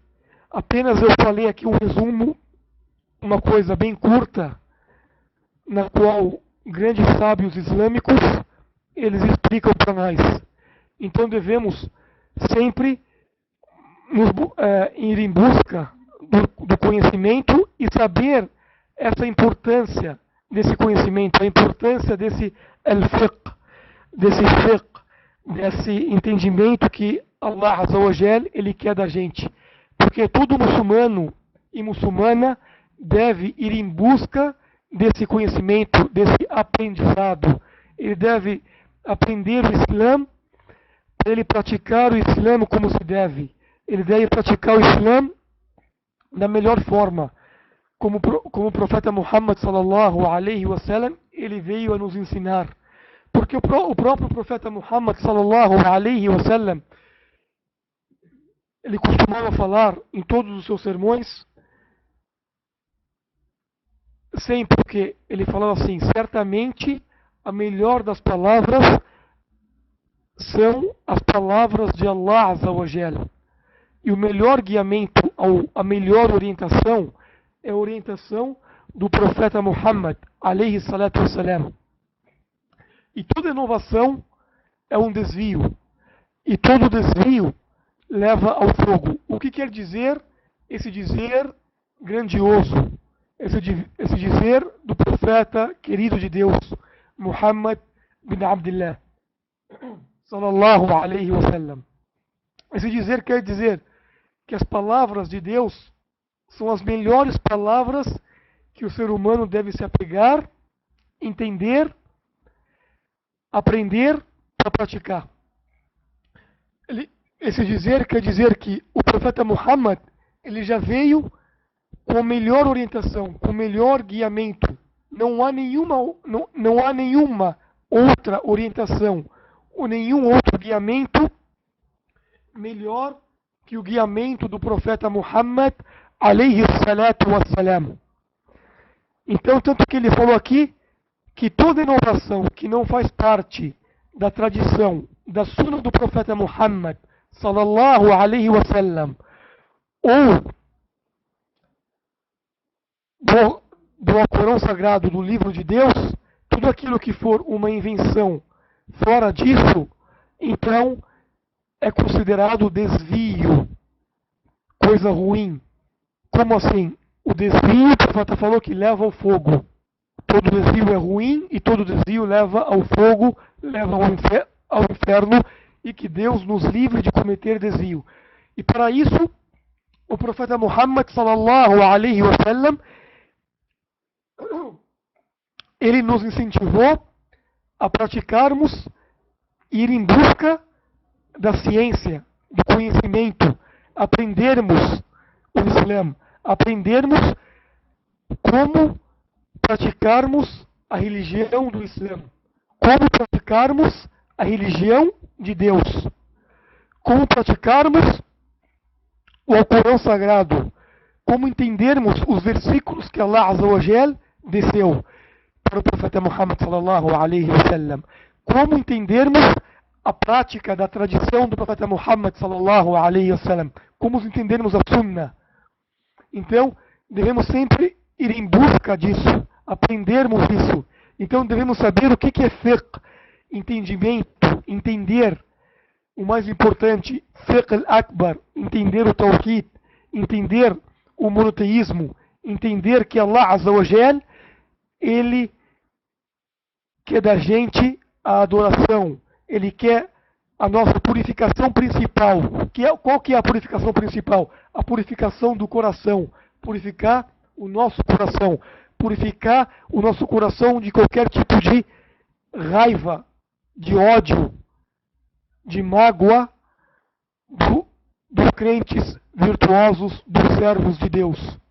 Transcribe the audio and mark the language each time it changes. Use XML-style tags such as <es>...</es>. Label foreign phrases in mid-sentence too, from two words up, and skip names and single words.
<pt>Apenas eu falei aqui um resumo, uma coisa bem curta, na qual grandes sábios islâmicos, eles explicam para nós. Então devemos sempre ir em busca do conhecimento e saber essa importância desse conhecimento, a importância desse al-fiqh,</pt> <ar>desse entendimento que الله عز وجل,</ar> <pt>ele quer da gente. Porque todo muçulmano e muçulmana deve ir em busca desse conhecimento, desse aprendizado. Ele deve aprender o Islã para ele praticar o Islã como se deve. Ele deve praticar o Islã da melhor forma. Como o profeta Muhammad</pt> <ar>صلى الله عليه وسلم,</ar> <pt>ele veio a nos ensinar. Porque o próprio profeta Muhammad</pt> <ar>صلى الله عليه وسلم,</ar> <pt>ele costumava falar em todos os seus sermões, sempre que ele falava assim: certamente a melhor das palavras são as palavras de</pt> <ar>الله عز وجل.</ar> <pt>E o melhor guiamento, ou a melhor orientação, é a orientação do profeta Muhammad</pt> <ar>عليه الصلاة والسلام.</ar> <pt>E toda inovação é um desvio. E todo desvio leva ao fogo. O que quer dizer esse dizer grandioso? Esse dizer do profeta querido de Deus,</pt> <ar>محمد بن عبد الله، صلى الله عليه وسلم.</ar> <pt>Esse dizer quer dizer que as palavras de Deus são as melhores palavras que o ser humano deve se apegar, entender, aprender para praticar. Esse dizer quer dizer que o profeta Muhammad, ele já veio com a melhor orientação, com o melhor guiamento. Não há nenhuma outra orientação ou nenhum outro guiamento melhor que o guiamento do profeta Muhammad</pt> <ar>عليه الصلاة والسلام.</ar> <pt>Então, tanto que ele falou aqui que toda inovação que não faz parte da tradição, da sunna do profeta Muhammad</pt> <ar>صلى الله عليه وسلم,</ar> <pt>ou do Alcorão Sagrado, do livro de Deus, tudo aquilo que for uma invenção fora disso, então é considerado desvio, coisa ruim. Como assim? O desvio, o profeta falou que leva ao fogo. Todo desvio é ruim e todo desvio leva ao fogo, leva ao inferno, e que Deus nos livre de cometer desvio. E para isso, o profeta Muhammad</pt> <ar>صلى الله عليه وسلم,</ar> <pt>ele nos incentivou a praticarmos, ir em busca da ciência, do conhecimento, aprendermos o Islã, aprendermos como praticarmos a religião do Islã, como praticarmos a religião de Deus. Como praticarmos o Alcorão Sagrado. Como entendermos os versículos que</pt> <ar>الله عز وجل</ar> <pt>desceu para o profeta Muhammad</pt> <ar>صلى الله عليه وسلم.</ar> <pt>Como entendermos a prática da tradição do profeta Muhammad</pt> <ar>صلى الله عليه وسلم.</ar> <pt>Como entendermos a Sunnah. Então, devemos sempre ir em busca disso, aprendermos isso. Então, devemos saber o que é fiqh, entendimento, entender o mais importante,</pt> <ar>الفقه الأكبر,</ar> <pt>entender o tawhid, entender o monoteísmo, entender que</pt> <ar>الله عز وجل,</ar> <pt>Ele quer da gente a adoração, Ele quer a nossa purificação principal. Qual que é a purificação principal? A purificação do coração, purificar o nosso coração, purificar o nosso coração de qualquer tipo de raiva, de ódio, de mágoa dos crentes virtuosos, dos servos de Deus.</pt>